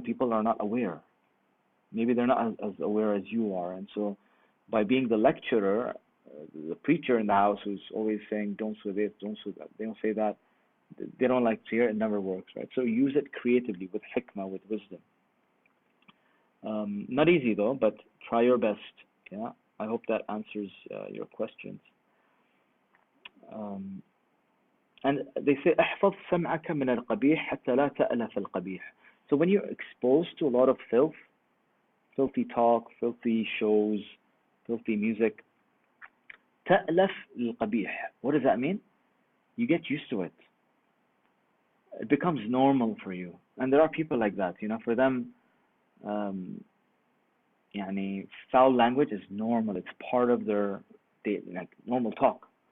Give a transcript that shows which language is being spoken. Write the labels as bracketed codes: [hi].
[en] People are not aware. Maybe they're not as aware as you are, and so by being the lecturer, the preacher in the house who's always saying don't say this, don't say that, they don't say that, they don't like to hear it, never works, right? So use it creatively with hikmah, with wisdom. Not easy though, but try your best. Yeah, I hope that answers your questions. And they say [ar] احفظ سمعك من القبيح حتى لا تألف القبيح. [en] So when you're exposed to a lot of filthy talk, filthy shows, filthy music, [ar] تألف القبيح. [en] What does that mean? You get used to it. It becomes normal for you. And there are people like that, for them, foul language is normal. It's part of their like normal talk.